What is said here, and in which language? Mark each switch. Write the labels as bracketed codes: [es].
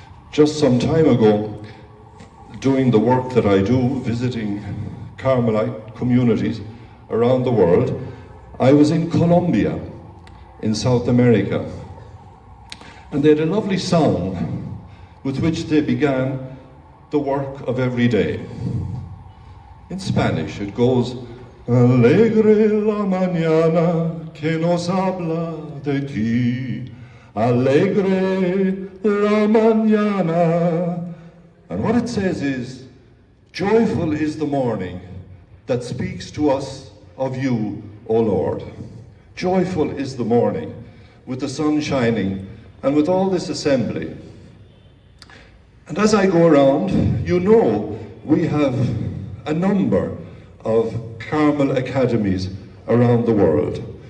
[en] Just some time ago, doing the work that I do, visiting Carmelite communities around the world, I was in Colombia, in South America, and they had a lovely song with which they began the work of every day. In Spanish it goes, [es] Alegre la mañana que nos habla de ti, alegre la mañana. [en] And what it says is, joyful is the morning that speaks to us of you, O Lord. Joyful is the morning, with the sun shining and with all this assembly. And as I go around, you know we have a number of Carmel academies around the world.